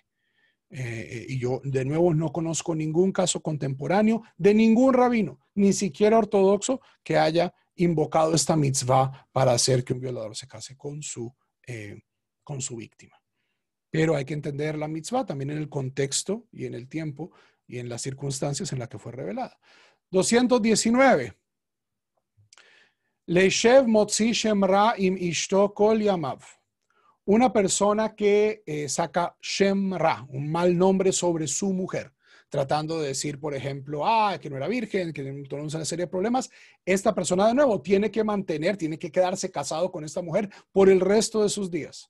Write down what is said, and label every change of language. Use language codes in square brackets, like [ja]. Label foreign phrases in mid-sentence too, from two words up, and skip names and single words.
[es] Y yo, de nuevo, no conozco ningún caso contemporáneo de ningún rabino, ni siquiera ortodoxo, que haya invocado esta mitzvah para hacer que un violador se case con su víctima. Pero hay que entender la mitzvah también en el contexto y en el tiempo y en las circunstancias en las que fue revelada. 219. [he] לישב מוציא שם רע עם אשתו כל ימיו. [es] Una persona que saca [he] שם רע, [es] un mal nombre sobre su mujer, tratando de decir, por ejemplo, que no era virgen, que tuvo una serie de problemas. Esta persona, de nuevo, tiene que quedarse casado con esta mujer por el resto de sus días.